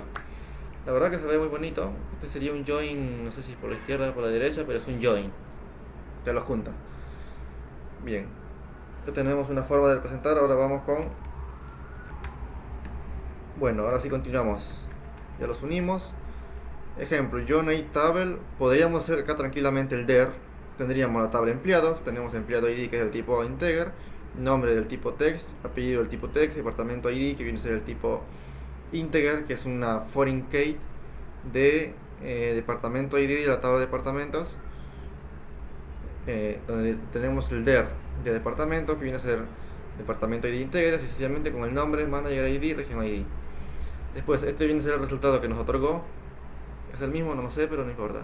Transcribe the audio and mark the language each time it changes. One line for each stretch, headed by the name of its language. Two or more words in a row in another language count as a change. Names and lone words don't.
Spanish: La verdad que se ve muy bonito. Este sería un join, no sé si por la izquierda o por la derecha, pero es un join. Te lo junta. Bien. Ya tenemos una forma de representar. Ahora vamos con... Bueno, ahora sí continuamos. Ya los unimos. Ejemplo,
English: join table.
Spanish: Podríamos hacer acá tranquilamente el der. Tendríamos la tabla empleados. Tenemos empleado ID que es del tipo integer. Nombre del tipo text. Apellido del tipo text. Departamento ID que viene a ser del tipo integer, que es una
English: foreign key
Spanish: de departamento ID de la tabla de departamentos, donde tenemos el der de departamento que viene a ser departamento ID integer, sencillamente con el nombre, manager ID, región ID. Después este viene a ser el resultado que nos otorgó. Es el mismo, no lo sé, pero no importa.